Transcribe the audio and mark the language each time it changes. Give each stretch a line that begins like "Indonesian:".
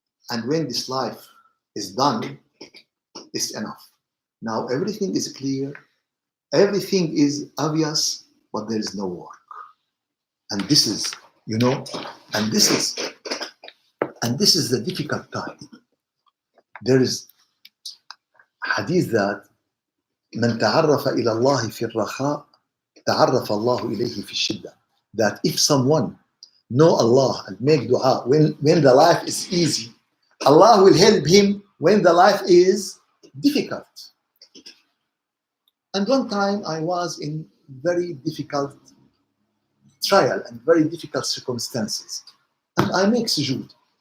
English: And when this life is done, it's enough. Now everything is clear. Everything is obvious, but there is no work. And this is, and this is the difficult time. There is hadith that
Arabic: من تعرف إلى الله في الرخاء تعرف الله إليه في الشدة.
English: That if someone know Allah and make dua when the life is easy, Allah will help him when the life is difficult. And one time I was in very difficult trial and very difficult circumstances. And I make sujood.